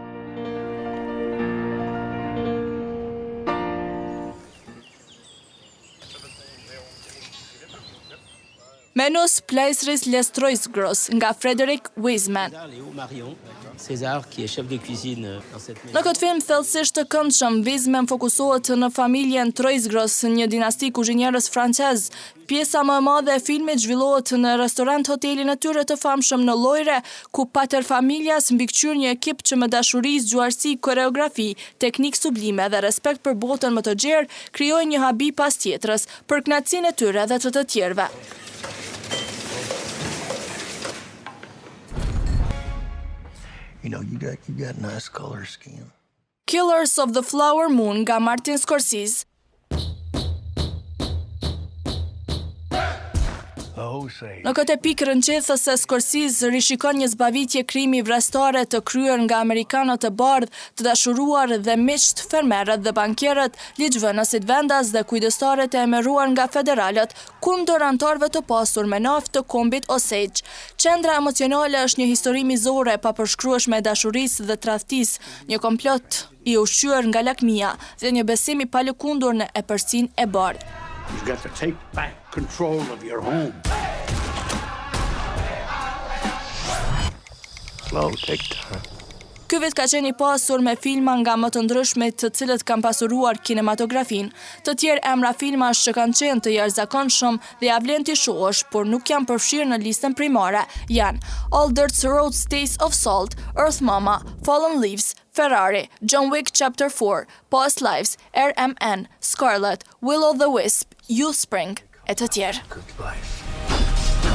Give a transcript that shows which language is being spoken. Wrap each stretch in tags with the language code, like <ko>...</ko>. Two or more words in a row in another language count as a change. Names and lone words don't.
<sq>Menus Pleisris Lestroisgros nga Frederick Wiseman.</sq> <fr>César, qui est chef de cuisine dans cette maison.</fr> <sq>Në këtë film thellësisht të këndshëm, Wiseman fokusohet në familjen Troisgros, një dinasti kuzhinierës francez. Pjesa më e madhe e filmit zhvillohet në restorant-hotelin e tyre të famshëm në Lojre, ku paterfamiljas mbikëqyr një ekip që me dashuri, zgjuarsi, koreografi, teknik sublime dhe respekt për botën më të gjerë, krijojnë një habi pas tjetrës për kënaqësinë e tyre dhe të tjerëve.</sq> <en>You know, you got nice color scheme.</en> <sq>Killers of the Flower Moon nga Martin Scorsese. Në këtë pikë rënqethëse Scorsese rishikon një zbavitje krimi vrastare të kryer nga amerikanët e bardhë, të dashuruar dhe miqt, fermerët dhe bankierët, ligjvënësit vendas dhe kujdestaret e emëruar nga federalët kundër anëtarëve të pasur me naftë të kombit Osage. Qendra emocionale është një histori mizore pa përshkrueshme e dashurisë dhe tradhtisë, një komplot i ushqyer nga lakmia dhe një besim i palëkundur në epërsinë e bardhë.</sq> <en>You've got to take back control of your home. Slow, take time.</en> <sq>Ky vit ka qenë i pasur me filma nga më të ndryshmit të cilët kanë pasuruar kinematografin. Të tjerë emra filmash që kanë qenë të jashtëzakonshëm dhe ja vlen t'i shohësh, por nuk janë përfshirë në listën primare, janë All Dirt Road Stays of Salt, Earth Mama, Fallen Leaves, Ferrari, John Wick Chapter 4, Past Lives, RMN, Scarlet, Will o' the Wisp, Youth Spring, e të tjerë.</sq>